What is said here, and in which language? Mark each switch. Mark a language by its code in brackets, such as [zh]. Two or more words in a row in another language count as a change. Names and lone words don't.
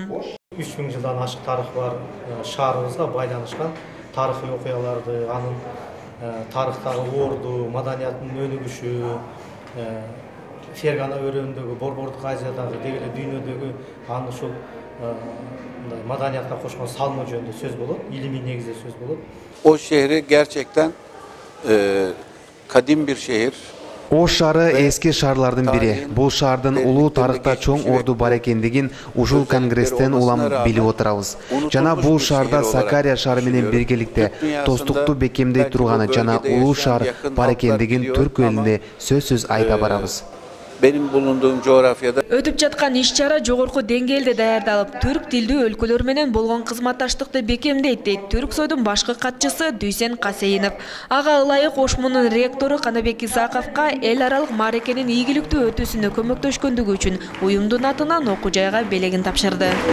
[ky] 3000 жылдан ашык тарыхы бар шаарыбызга байланышкан тарыхый окуяларды, анын тарыхтагы орду, маданиятынын өнүгүшү, Фергана өрөөнүндөгү, Борбордук Азиядагы, деги эле дүйнөдөгү аны ушул маданиятка кошкон салымы жөнүндө сөз болот, илимий негизде сөз болот. [tr] Oş şehri gerçekten kadim bir şehir. [ky] Ош шаары эски шаарлардын бири. Бул шаардын улуу тарыхта чоң орду бар экендигин ушул конгресстен улам билип отурабыз. Жана бул шаарда Сакария шаары менен биргеликте достукту бекемдей турганы жана улуу шаар бар экендигин түрк элине сөзсүз айта барабыз. [tr] Benim bulunduğum coğrafyada [ky] Өтүп жаткан иш-чара жогорку деңгээлде даярдалып, түрк тилдүү өлкөлөр менен болгон кызматташтыкты бекемдейт, дейт Түрксойдун башкы катчысы Дүйсен Касейинов. Ага ылайык ОШМУнун ректору Канабек Исаковго эл аралык мааракенин ийгиликтүү өтүүсүнө көмөктөшкөндүгү үчүн уюмдун атынан окуу жайга белегин тапшырды.